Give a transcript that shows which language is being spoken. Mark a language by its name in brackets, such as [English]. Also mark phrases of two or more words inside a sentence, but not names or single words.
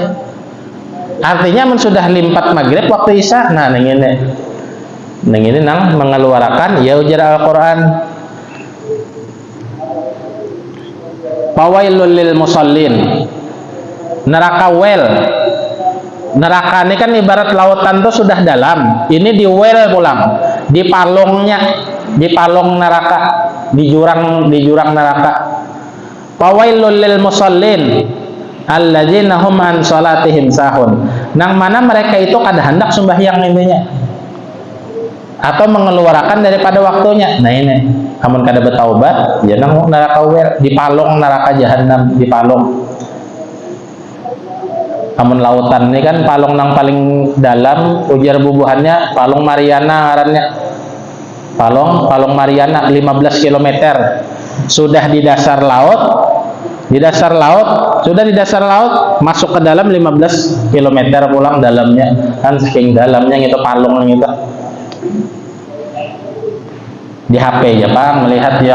[Banjar] Artinya sudah limpat maghrib waktu isya, nah neng ini nang mengeluarkan ya ujar Al-Quran, [Arabic] fawailul lil musallin, [Banjar] neraka well. Neraka ini kan ibarat lautan tuh sudah dalam, ini di well pulang, di palong neraka, di jurang neraka. [Arabic] Fawailul lil musallin alladzina hum an salatihim sahun, [Banjar] nang mana mereka itu kada hendak sembahyang intinya, atau mengeluarkan daripada waktunya. Nah ini amun kada bertaubat ya nang neraka wel, di palong neraka jahanam, di palong. Amun lautan ini kan palong nang paling dalam, ujar bubuhannya palong Mariana ngarannya, palong Mariana 15 km sudah di dasar laut, Di dasar laut, sudah di dasar laut, masuk ke dalam 15 km pulang dalamnya, kan saking dalamnya gitu, palung gitu. Di HP ya Pak, melihat ya.